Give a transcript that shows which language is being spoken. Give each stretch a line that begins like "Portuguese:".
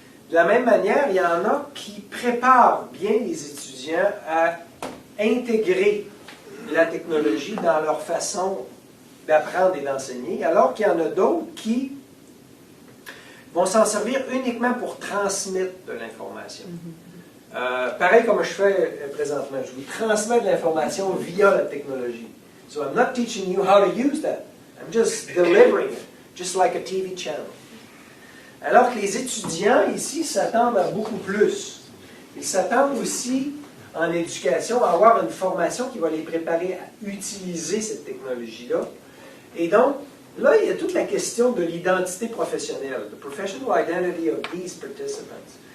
French: De la même manière, il y en a qui préparent bien les étudiants à intégrer la technologie dans leur façon d'apprendre et d'enseigner, alors qu'il y en a d'autres qui vont s'en servir uniquement pour transmettre de l'information. Pareil comme je fais présentement, je vous transmets de l'information via la technologie.
English: So I'm not teaching you how to use that. I'm just delivering it, just like a TV channel.
French: Alors que les étudiants ici s'attendent à beaucoup plus. Ils s'attendent aussi en éducation à avoir une formation qui va les préparer à utiliser cette technologie-là. Et donc, là, il y a toute la question de l'identité professionnelle,
English: the professional identity of these participants.